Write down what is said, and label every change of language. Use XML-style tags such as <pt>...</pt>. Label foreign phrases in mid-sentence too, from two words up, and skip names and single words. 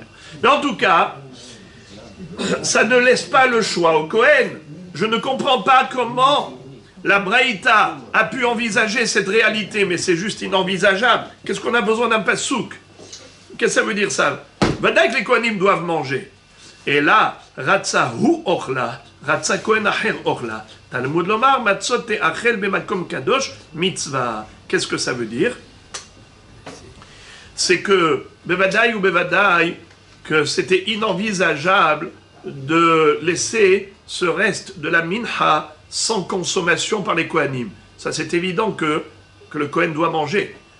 <fr>Mais en tout cas, ça ne laisse pas le choix au Kohen. Je ne comprends pas comment la Braïta a pu envisager cette réalité, mais c'est juste inenvisageable. Qu'est-ce qu'on a besoin d'un pasouk? Qu'est-ce que ça veut dire ça? Vadaï que les Kohanim doivent manger. Et là,</fr> <he>רצה הוא אוכלה, רצה כהן אחר אוכלה. תלמוד לומר, מצות תאכל במקום קדוש, מצוה.</he> <fr>Qu'est-ce que ça veut dire? c'est que, Bevadaï ou Bevadaï, que c'était inenvisageable de laisser ce reste de la minha sans consommation par les Kohanim. Ça, c'est évident que le Kohen doit manger.</fr>